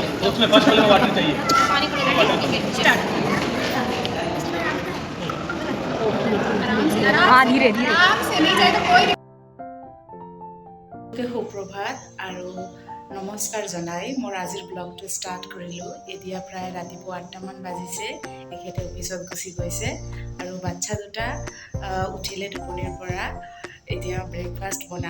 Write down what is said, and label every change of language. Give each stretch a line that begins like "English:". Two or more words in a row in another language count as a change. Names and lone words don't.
Hindi: उसमें फर्स्ट वाले में वाटर चाहिए पानी को लेकर स्टार्ट आराम से धीरे धीरे आराम से नहीं जाए तो कोई
Assamese: সুপ্ৰভাত আৰু নমস্কাৰ জনাই মোৰ আজিৰ ব্লগটো ষ্টাৰ্ট কৰিলোঁ। এতিয়া প্ৰায় ৰাতিপুৱা 8টামান বাজিছে। এখেতে অফিচত গুচি গৈছে আৰু বাচ্চা দুটা উঠিলে টোপনিৰ পৰা। এতিয়া ব্ৰেকফাষ্ট বনাম।